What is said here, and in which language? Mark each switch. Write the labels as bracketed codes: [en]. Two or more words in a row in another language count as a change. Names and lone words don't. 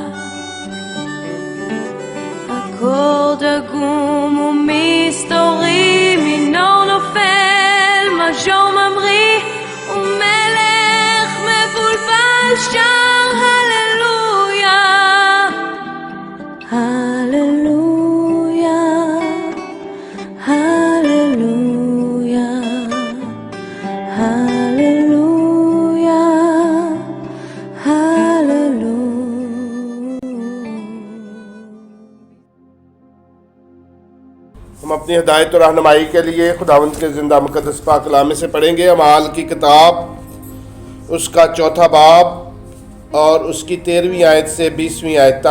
[he] אקורד עגום ומסתורי, מינור נופל, מז'ור ממריא, ומלך מבולבל שר הללויה, הללויה, הללויה, הללויה, הללויה. [ur] ہم اپنی ہدایت اور رہنمائی کے لیے خداوند کے زندہ مقدس پاک کلام میں سے پڑھیں گے اعمال کی کتاب، اس کا 4 باب اور اس کی 13ویں آیت سے 20ویں آیت تک۔